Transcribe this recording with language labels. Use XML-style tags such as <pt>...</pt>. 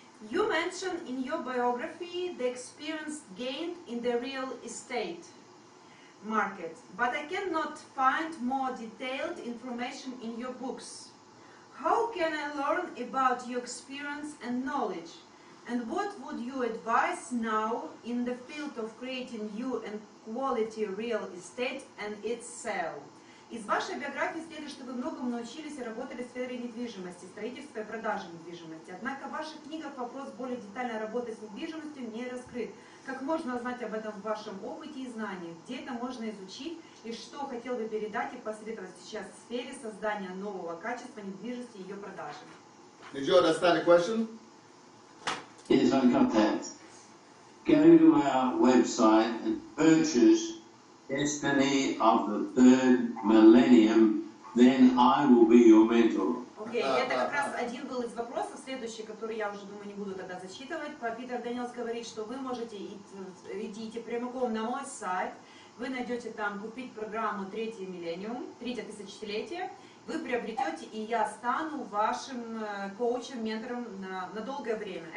<en>You mentioned in your biography the experience gained in the real estate market, but I cannot find more detailed information in your books. How can I learn about your experience and knowledge? And what would you advise now in the field of creating new and quality real estate and its sale?</en> <ru>Из вашей биографии следует, что вы многому научились и работали в сфере недвижимости, строительства и продажи недвижимости. Однако в ваших книгах вопрос более детальной работы с недвижимостью не раскрыт. Как можно узнать об этом в вашем опыте и знании? Где это можно изучить? И что хотел бы передать и посоветовать сейчас в сфере создания нового качества недвижимости и ее продажи?</ru> <en>Did you understand the question? Yes, I got that. Go to our website and purchase Destiny of the Third Millennium, then I will be your mentor.</en> <ru>Окей, это как раз один был из вопросов, следующий, который я уже думаю не буду тогда зачитывать. Питер Дениелс говорит, что вы можете идти прямиком на мой сайт, вы найдете там купить программу Третий миллениум, Третье тысячелетие, вы приобретете, и я стану вашим коучем, ментором на долгое время.</ru>